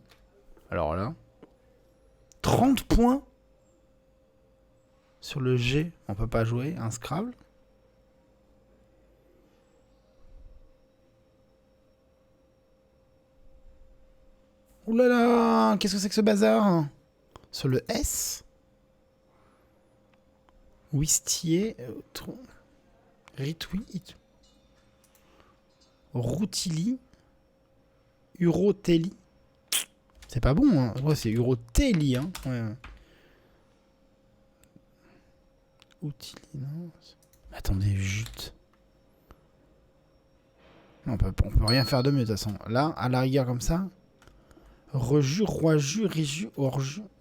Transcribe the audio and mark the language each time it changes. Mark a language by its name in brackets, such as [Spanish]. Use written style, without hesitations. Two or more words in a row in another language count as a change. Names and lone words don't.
[French] Alors là. 30 points. Sur le G, on peut pas jouer. Un Scrabble. Ouh là là, qu'est-ce que c'est que ce bazar? Sur le S. Wistier. Ritwi. Routili. Urotelli. C'est pas bon, hein. Ouais, c'est Urotelli, hein. Ouais. Outili, non. Attendez, jute. Non, on peut rien faire de mieux, de toute façon. Là, à la rigueur, comme ça. Reju, roiju, riju, orju.